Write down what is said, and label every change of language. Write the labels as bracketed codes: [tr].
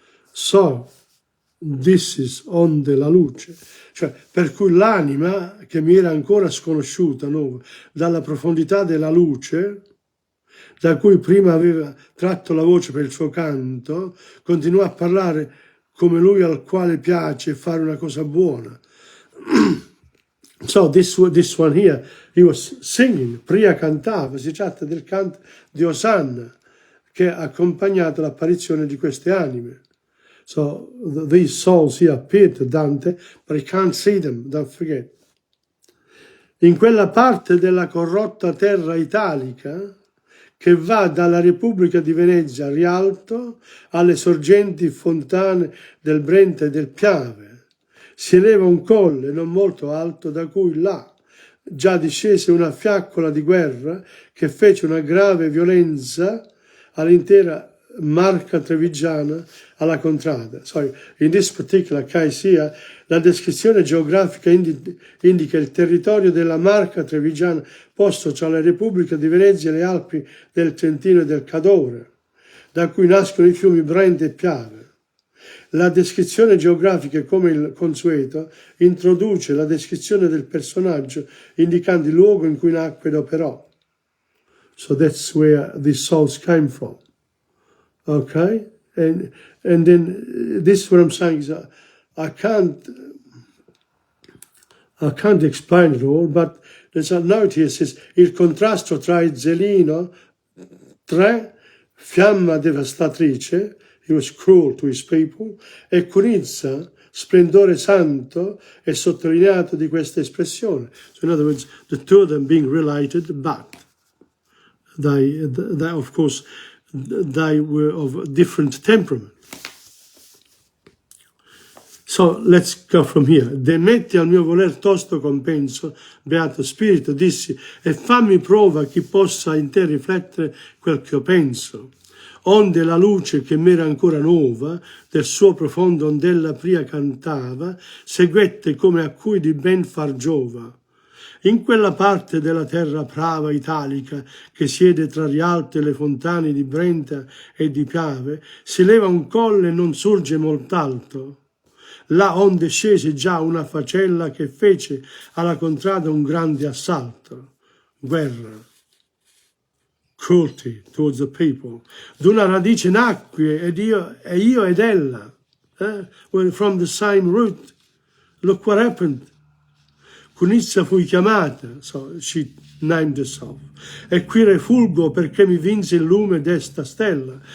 [en] So, this is [it] onde la luce, cioè per cui l'anima che mi era ancora sconosciuta, no, dalla profondità della luce, da cui prima aveva tratto la voce per il suo canto, continuò a parlare come lui al quale piace fare una cosa buona. [en] So this one here, he was singing, [it] Pria cantava, si tratta del canto di Osanna che ha accompagnato l'apparizione di queste anime. [en] So these souls here appeared to Dante, but he can't see them, don't forget. [it] In quella parte della corrotta terra italica che va dalla Repubblica di Venezia a Rialto alle sorgenti fontane del Brenta e del Piave, si eleva un colle non molto alto da cui là già discese una fiaccola di guerra che fece una grave violenza all'intera Marca trevigiana alla contrada. [en] So in this particular case here, [it] la descrizione geografica indica il territorio della Marca trevigiana posto tra la Repubblica di Venezia e le Alpi del Trentino e del Cadore, da cui nascono i fiumi Brenta e Piave. La descrizione geografica, come il consueto, introduce la descrizione del personaggio indicando il luogo in cui nacque ed operò. [en] So that's where these souls came from. Okay? And then this is what I'm saying is I can't explain it all, but there's a note here that says [it] il contrasto tra il Zelino, 3, fiamma devastatrice, [en] he was cruel to his people, [it] e Cunizza, splendore santo, è sottolineato di questa espressione. [en] So in other words, the two of them being related, but they of course, they were of different temperament. So let's go from here. [it] Demetti al mio voler tosto compenso, beato spirito, dissi, e fammi prova chi possa in te riflettere quel che io penso. Onde la luce che m'era ancora nuova, del suo profondo ondella pria cantava, seguette come a cui di ben far giova. In quella parte della terra prava italica che siede tra Rialto e le fontane di Brenta e di Piave, si leva un colle e non sorge molt'alto. Là onde scese già una facella che fece alla contrada un grande assalto, guerra, [en] cruelty towards the people. [it] D'una radice nacque ed io ed ella, [en] were from the same root. Look what happened. [it] Cunizia fui chiamata, [en] so she named herself, [it] e qui refulgo perché mi vinse il lume d'esta stella.